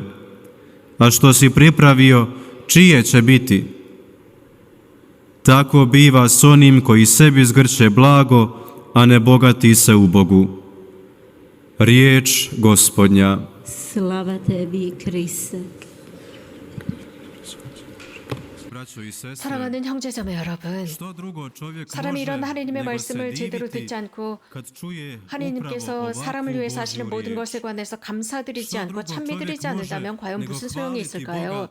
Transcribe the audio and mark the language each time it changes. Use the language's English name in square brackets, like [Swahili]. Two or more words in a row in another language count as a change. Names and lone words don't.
[Croatian] A što si pripravio, čije će biti? Tako biva s onim koji sebi zgrće blago, a ne bogati se u Bogu. Riječ Gospodnja. Slava tebi, Kriste. [Korean] 사랑하는 형제자매 여러분, 사람이 이런 하나님의 말씀을 제대로 듣지 않고 하나님께서 사람을 위해서 하시는 모든 것에 관해서 감사드리지 않고 찬미드리지 않는다면 과연 무슨 소용이 있을까요?